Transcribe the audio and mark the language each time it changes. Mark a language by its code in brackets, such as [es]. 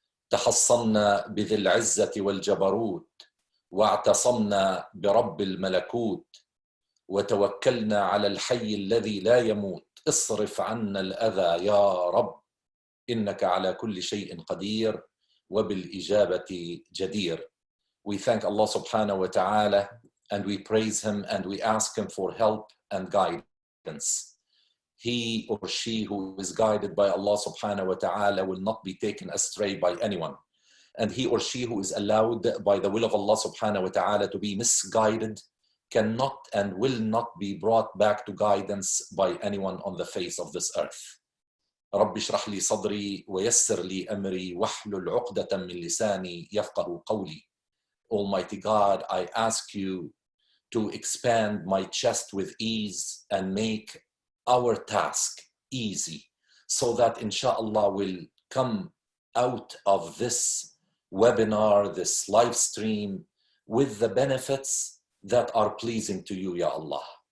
[ar] تحصنا بذي العزة والجبروت واعتصمنا برب الملكوت وتوكلنا على الحي الذي لا يموت. اصرف عنا الأذى يا رب، إنك على كل شيء قدير وبالإجابة جدير. [en] We thank Allah subhanahu wa ta'ala and we praise him and we ask him for help and guidance. He or she who is guided by Allah subhanahu wa ta'ala will not be taken astray by anyone. And he or she who is allowed by the will of Allah subhanahu wa ta'ala to be misguided cannot and will not be brought back to guidance by anyone on the face of this earth. [ar] رب اشرح لي صدري ويسر لي أمري واحلل عقدة من لساني يفقه قولي. [en] Almighty God, I ask you to expand my chest with ease and make our task easy so that inshallah we'll come out of this webinar, this live stream with the benefits that are pleasing to you, Ya Allah.